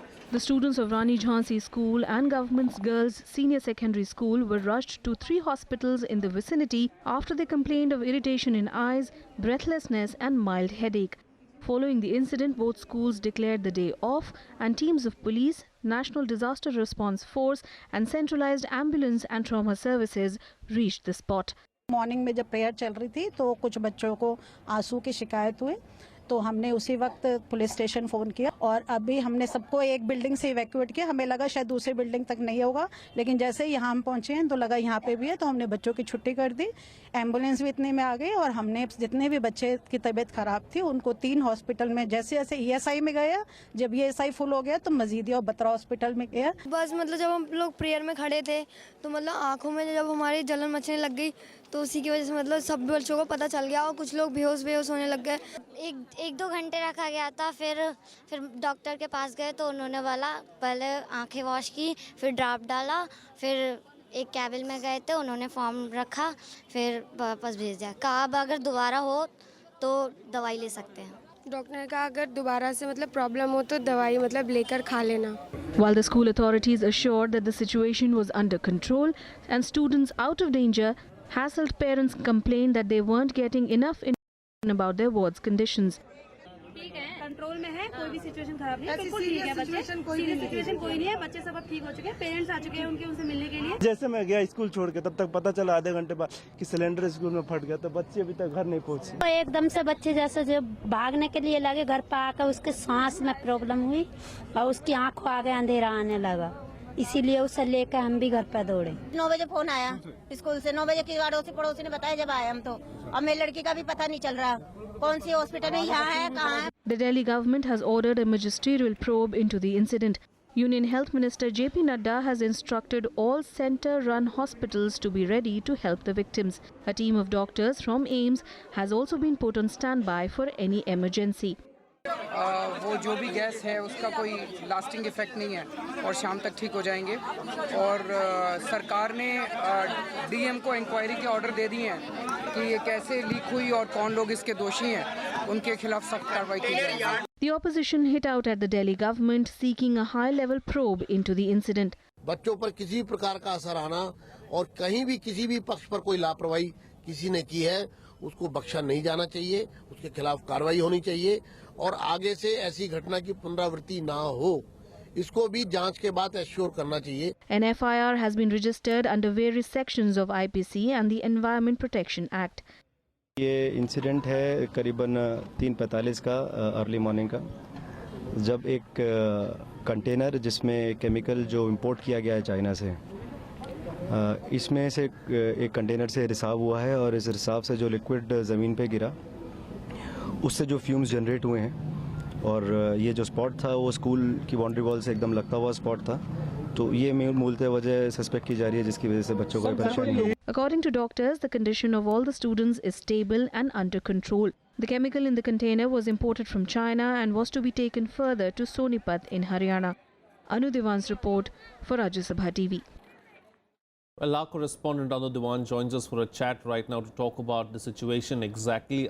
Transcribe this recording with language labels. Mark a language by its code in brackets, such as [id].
[en] The students of Rani Jhansi School and Government's Girls Senior Secondary School were rushed to 3 hospitals in the vicinity after they complained of irritation in eyes, breathlessness and mild headache. Following the incident, both schools declared the day off and teams of police, National Disaster Response Force and centralized ambulance and trauma services reached the spot. [hi] Morning में जब prayer चल रही थी तो कुछ बच्चों को आंसू की शिकायत हुई, तो हमने उसी वक्त पुलिस स्टेशन फ़ोन किया और अभी हमने सबको एक बिल्डिंग से इवैक्यूएट किया. हमें लगा शायद दूसरी बिल्डिंग तक नहीं होगा, लेकिन जैसे ही यहाँ हम पहुँचे हैं तो लगा यहाँ पे भी है, तो हमने बच्चों की छुट्टी कर दी. एम्बुलेंस भी इतने में आ गई और हमने जितने भी बच्चे की तबीयत खराब थी उनको 3 हॉस्पिटल में जैसे जैसे ESI में गया, जब ESI फुल हो गया तो मजीदी और बत्रा हॉस्पिटल में गया. बस मतलब जब हम लोग प्रेयर में खड़े थे तो मतलब आँखों में जब हमारी जलन मचने लग गई तो उसी की वजह से मतलब सब बच्चों को पता चल गया और कुछ लोग बेहोश होने लग गए. एक 2 घंटे रखा गया था, फिर डॉक्टर के पास गए तो उन्होंने बोला पहले आंखें वॉश की, फिर ड्राप डाला, फिर एक कैबिन में गए थे, उन्होंने फॉर्म रखा, फिर वापस भेज दिया. कहा अब अगर दोबारा हो तो दवाई ले सकते हैं. डॉक्टर ने कहा अगर दोबारा से मतलब प्रॉब्लम हो तो दवाई मतलब लेकर खा लेना. [en] While the school authorities assured that the situation was under control and students out of danger, hassled parents complained that they weren't getting enough information about their ward's conditions. [hi] ठीक है, कंट्रोल में है, कोई भी सिचुएशन खराब नहीं है, बिल्कुल ठीक है. बच्चे सीरियस सिचुएशन कोई नहीं है, बच्चे सब अब ठीक हो चुके हैं, पेरेंट्स आ चुके हैं उनके उनसे मिलने के लिए. जैसे मैं गया स्कूल छोड़ के तब तक पता चला आधे घंटे बाद कि सिलेंडर स्कूल में फट गया, तो बच्चे अभी तक घर नहीं पहुंचे. तो एकदम से बच्चे जैसे जब भागने के लिए लगे, घर पर आकर उसके सांस में प्रॉब्लम हुई और उसकी आंखों आगे अंधेरा आने लगा, इसीलिए उसे लेकर हम भी घर पर दौड़े. 9 बजे फोन आया स्कूल से, 9 बजे की अड़ोसी पड़ोसी ने बताया जब आए हम तो. अब मेरी लड़की का भी पता नहीं चल रहा कौन सी हॉस्पिटल में यहाँ है कहाँ है. [en] The Delhi government has ordered a magisterial probe into the incident. Union Health Minister JP Nadda has instructed all center-run hospitals to be ready to help the victims. A team of doctors from AIIMS has also been put on standby for any emergency. [hi] वो जो भी gas है उसका कोई lasting effect नहीं है और शाम तक ठीक हो जाएंगे. और सरकार ने डीएम को इंक्वायरी के ऑर्डर दे दिए हैं कि ये कैसे लीक हुई और कौन लोग इसके दोषी हैं, उनके खिलाफ सख्त कार्रवाई की जाएगी. [en] The opposition hit out at the Delhi government seeking a high-level probe into the incident. [hi] बच्चों पर किसी प्रकार का असर आना और कहीं भी किसी भी पक्ष पर कोई लापरवाही किसी ने की है उसको बख्शा नहीं जाना चाहिए, उसके खिलाफ कार्रवाई होनी चाहिए और आगे से ऐसी घटना की पुनरावृत्ति ना हो, इसको भी जांच के बाद एश्योर करना चाहिए. [en] An FIR has been registered under various sections of IPC and the Environment Protection Act. [hi] ये इंसिडेंट है करीबन 3:45 का अर्ली मॉर्निंग का, जब एक कंटेनर जिसमें केमिकल जो इंपोर्ट किया गया है चाइना से, इसमें से एक कंटेनर से रिसाव हुआ है और इस रिसाव से जो लिक्विड ज़मीन पे गिरा उससे जो फ्यूम्स जनरेट हुए हैं और ये जो स्पॉट था वो स्कूल की बाउंड्री वॉल से एकदम लगता हुआ स्पॉट था, तो ये मूलतः वजह सस्पेक्ट की जा रही है जिसकी वजह से बच्चों को परेशानी हुई. [en] According to doctors, the condition of all the students is stable and under control. The chemical in the container was imported from China and was to be taken further to Sonipat in Haryana. Anu Diwan's report for Rajya Sabha TV. Well, our correspondent Anu Diwan joins us for a chat right now to talk about the situation exactly.